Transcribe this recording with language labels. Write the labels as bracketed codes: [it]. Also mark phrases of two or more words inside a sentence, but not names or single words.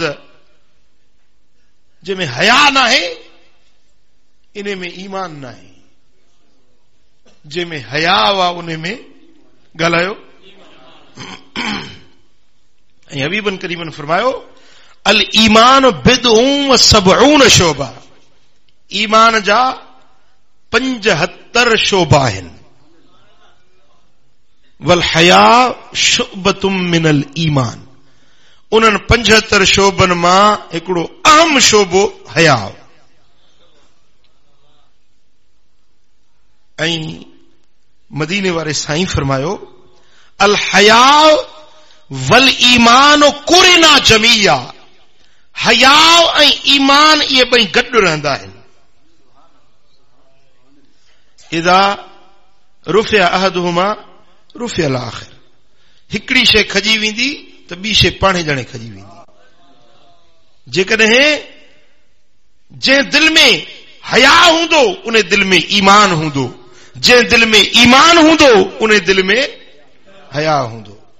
[sd] जंहिंमें हया न आहे इन में ईमान न आहे, जंहिंमें हया हुआ उन में ॻाल्हायो। ऐं हबीबन करीमन फरमायो, [ar] الإيمان بضع وسبعون شعبة, [sd] ईमान जा 75 शोबा आहिनि। [ar] والحياء شعبة من الإيمان, [sd] उन्हनि 75 शोबनि मां हिकिड़ो अहम शोबो हया। ऐं मदीने वारे साईं फरमायो, [ar] الحياء والإيمان قرناء جميعا, [sd] हया ऐं ईमान इहे ॿई गॾु रहंदा आहिनि। [ar] إذا رفع أحدهما رفع الآخر, [sd] हिकिड़ी शइ खजी वेंदी त ॿी शइ पाणे ॼणे खजी वेंदी। जेकॾहिं जंहिं दिल में हया हूंदो उन दिल में ईमान हूंदो, जंहिं दिल में ईमान हूंदो उन दिल में हया हूंदो।